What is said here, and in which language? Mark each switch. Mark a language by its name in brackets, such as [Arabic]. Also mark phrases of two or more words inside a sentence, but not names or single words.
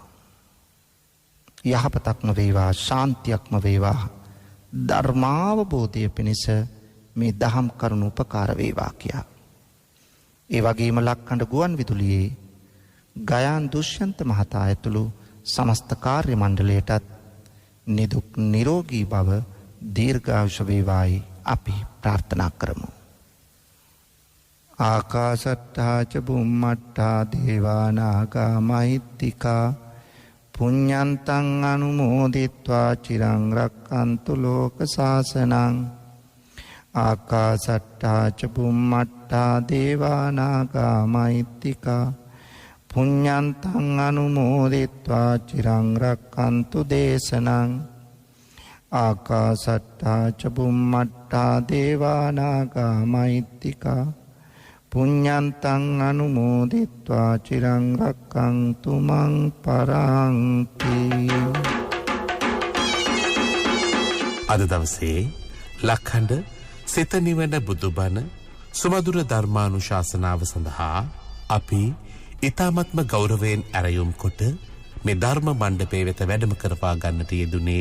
[Sinhala] යහපතක්ම වේවා, ශාන්තියක්ම වේවා, ධර්මාවබෝධය පිණිස මේ දහම් කරුණු උපකාර වේවා කියා. ඒ වගේම ලක්කඬ ගුවන් විදුලියේ ගයාන් දුෂ්‍යන්ත මහතා ඇතුළු සමස්ත කාර්ය මණ්ඩලයටත් නිදුක් නිරෝගී බව, දීර්ඝායුෂ වේවායි අපි ප්‍රාර්ථනා කරමු. [Pali] ආකාශට්ටා ච බුම්මට්ටා දේවා නාග මහිත්‍තිකා පුඤ්ඤන්තං අනුමෝදිත්වා චිරං රක්ඛන්තු ලෝක සාසනං. ආකාශට්ටා ච බුම්මට්ටා දේවා නාග මහිත්‍තිකා පුඤ්ඤන්තං අනුමෝදිත්වා චිරං රක්ඛන්තු දේශනං. ආකාශට්ටා ච බුම්මට්ටා දේවා නාග මහිත්‍තිකා පුඤ්ඤන්තං අනුමෝදිත්වා චිරං රක්ඛන්තු මං පරන්ති. [Sinhala] අද දවසේ ලක්ඛඬ සිත නිවන බුදුබණ සුමధుර ධර්මානුශාසනාව සඳහා අපි ඊ타මත්ම ගෞරවයෙන් ඇරයුම් කොට මේ ධර්ම මණ්ඩපයේ වෙත වැඩම කරවා ගන්නට යෙදුනේ